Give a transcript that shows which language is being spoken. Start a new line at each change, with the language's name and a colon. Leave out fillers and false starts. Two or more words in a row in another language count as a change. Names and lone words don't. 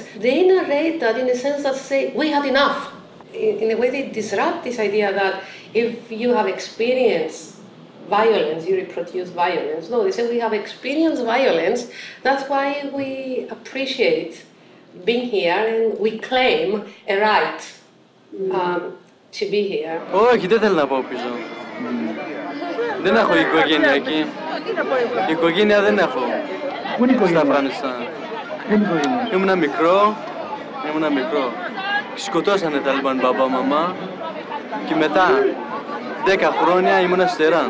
English: They narrate that in a sense that say we had enough. In a way they disrupt this idea that if you have experienced violence, you reproduce violence. No, they say we have experienced violence, that's why we appreciate being here and we claim a right to be here.
Greek: Όχι, δεν θέλω να πάω πίσω. Δεν έχω οικογένεια εκεί. Οικογένεια δεν έχω. Πού είναι η οικογένεια? Στα Αφγανιστάν. Πού είναι η οικογένεια? Ήμουνα μικρό. Σκοτώσανε τα λοιπόν μπαμπά, μαμά και μετά 10 χρόνια ήμουνα στη Τεράν.